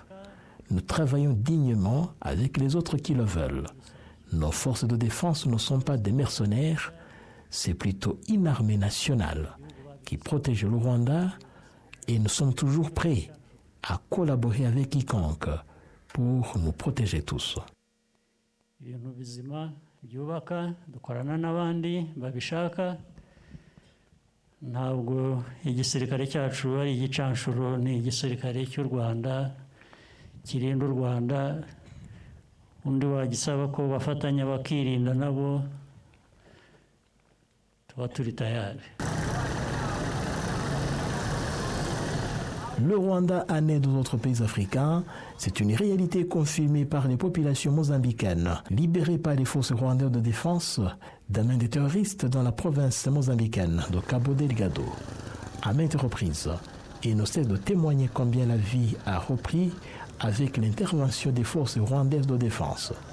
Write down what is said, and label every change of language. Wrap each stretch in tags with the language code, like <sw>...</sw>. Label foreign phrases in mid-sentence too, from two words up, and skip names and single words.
<fr>Nous travaillons dignement avec les autres qui le veulent. Nos forces de défense ne sont pas des mercenaires, c'est plutôt une armée nationale qui protège le Rwanda et nous sommes toujours prêts à collaborer avec quiconque pour nous protéger tous.</fr> <rw>Byubaka dukorana n'abandi babishaka, ntabwo igisirikare cyacu ari igicanshuro, ni igisirikare cy'u Rwanda kirinda u Rwanda. Undi wagisaba ko bafatanya bakirinda nabo, tuba turi tayari.</rw> <fr>Le Rwanda en aide aux autres pays africains, c'est une réalité confirmée par les populations mozambicaines, libérées par les forces rwandaises de défense d'un main des terroristes dans la province mozambicaine de Cabo Delgado. À maintes reprises, et ne cesse de témoigner combien la vie a repris avec l'intervention des forces rwandaises de défense.</fr>